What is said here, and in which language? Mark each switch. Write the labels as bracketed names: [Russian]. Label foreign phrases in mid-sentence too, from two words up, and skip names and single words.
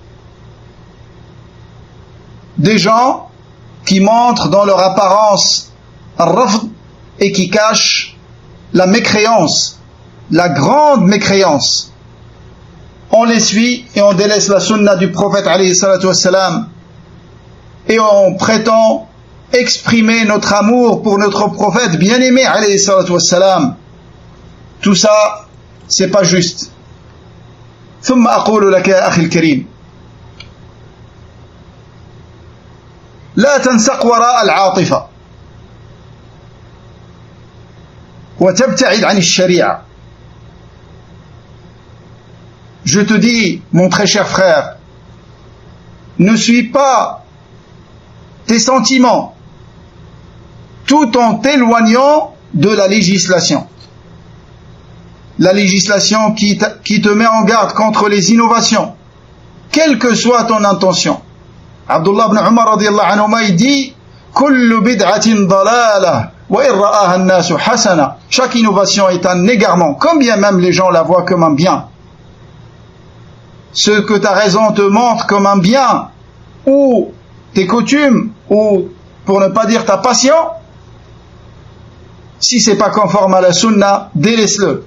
[French] Des gens qui montrent dans leur apparence al-rafd et qui cachent la mécréance, la grande mécréance. on les suit et on délaisse la sunna du prophète [Arabic] عليه الصلاة والسلام, [French] et on prétend exprimer notre amour pour notre prophète bien-aimé [Arabic] عليه الصلاة والسلام. [French] Tout ça, c'est pas juste. [Arabic] ثم أقول لك يا أخي الكريم لا تنسق وراء العاطفة وتبتعد عن الشريعة. [French] Je te dis, mon très cher frère, ne suis pas tes sentiments tout en t'éloignant de la législation. La législation qui te met en garde contre les innovations, quelle que soit ton intention. [Arabic] Abdullah ibn Umar رضي الله عنه [French] il dit [Arabic] كل بدعة ضلالة وإن رآها الناس حسنة. [French] Chaque innovation est un égarement, combien même les gens la voient comme un bien. Ce que ta raison te montre comme un bien, ou tes coutumes, ou pour ne pas dire ta passion, si c'est pas conforme à la sunna, délaisse-le.